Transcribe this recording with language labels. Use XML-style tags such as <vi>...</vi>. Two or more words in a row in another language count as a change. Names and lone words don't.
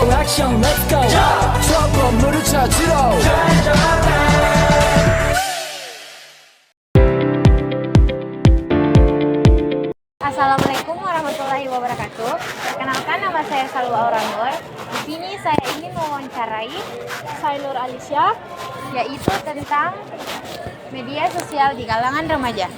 <ko>액션</ko> <en>let's go</en> <ko>저 건물을 찾으러</ko> <ar>السلام عليكم ورحمة الله وبركاته.</ar> <id>Perkenalkan, nama saya Salwa Auranur. Di sini saya ingin mewawancarai Sailur Alicia, yaitu tentang media sosial di kalangan remaja.</id>